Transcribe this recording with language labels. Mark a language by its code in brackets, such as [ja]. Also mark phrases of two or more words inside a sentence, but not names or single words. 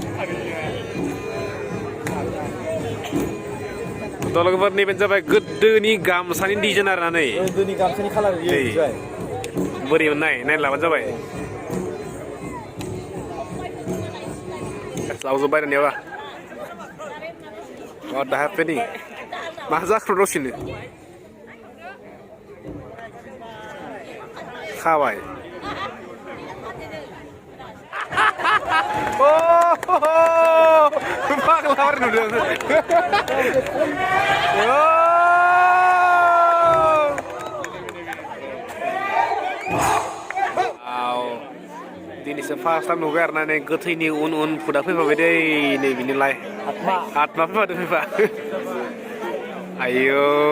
[brx] लोगोफोर नैबे जाबाय गोदोनि गामसानि डिजाइन आरोना नै गोदोनि गामसानि कालार बोरै मोननाय नायनो लाबानो जाबाय लावजोब्बाय दानियाबा [en] What the happening? [brx] मा जाखो दसेनो खाबाय फाग्ला बारि नुदों दिनैसो [en] first time [brx] नुबाय आरोना नै गोथैनि उन फुदा फैफाबाय दै नै बिनिलाय आत्मा फैफा आयौ